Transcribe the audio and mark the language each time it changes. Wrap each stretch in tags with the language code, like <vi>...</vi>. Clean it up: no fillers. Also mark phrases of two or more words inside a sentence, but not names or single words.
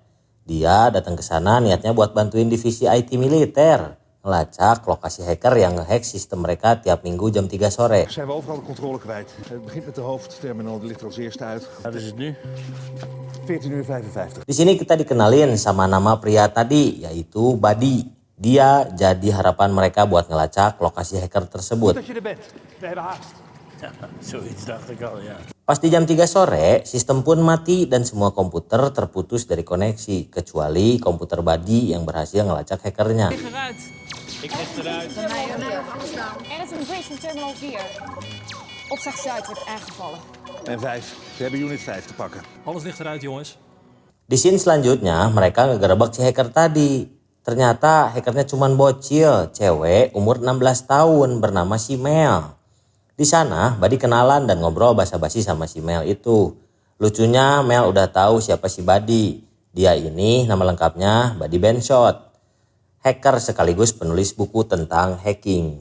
<id>Dia datang ke sana niatnya buat bantuin divisi IT militer, ngelacak lokasi hacker yang ngehack sistem mereka tiap minggu jam 3 sore.</id> <nl>Zijn we overal de controle kwijt. Het begint met de hoofdterminal, die ligt er als eerste uit. Wat is het nu? 14:55.</nl> <id>Di sini kita dikenalin sama nama pria tadi, yaitu Buddy. Dia jadi harapan mereka buat ngelacak lokasi hacker tersebut.</id> <nl>Dat je er bent. We hebben haast. Zoiets dacht ik al, ja.</nl> <id>Pas di jam 3 sore, sistem pun mati dan semua komputer terputus dari koneksi, kecuali komputer Buddy yang berhasil ngelacak hackernya.</id> <nl>Eruit. Ik licht eruit. Er is een breach van terminal 4. Opslag Zuid wordt aangevallen. En 5. We hebben unit 5 te pakken. Alles ligt eruit, jongens.</nl> <id>Di scene selanjutnya, mereka ngegerebek si hacker tadi. Ternyata hackernya cuman bocil, cewek umur 16 tahun bernama si Mel. Di sana, Buddy kenalan dan ngobrol basa-basi sama si Mel itu. Lucunya, Mel udah tahu siapa si Buddy. Dia ini nama lengkapnya Buddy Benshot, hacker sekaligus penulis buku tentang hacking.</id>